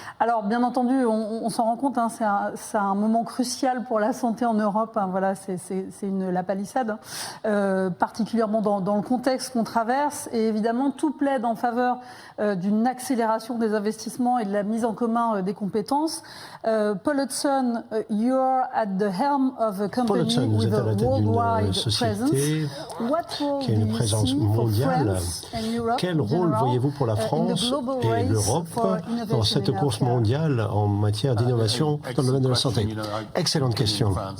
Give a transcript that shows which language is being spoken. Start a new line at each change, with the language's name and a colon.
French: Alors, bien entendu, on s'en rend compte, c'est un moment crucial pour la santé en Europe. Voilà, c'est la palissade, particulièrement dans le contexte qu'on traverse. Et évidemment, tout plaide en faveur d'une accélération des investissements et de la mise en commun des compétences.
English: Paul Hudson, you are at the helm of a company with a worldwide presence. What role
French: qui a une présence mondiale. Quel rôle voyez-vous pour la France et l'Europe dans cette course mondiale en matière d'innovation dans le domaine de la santé? Excellente question.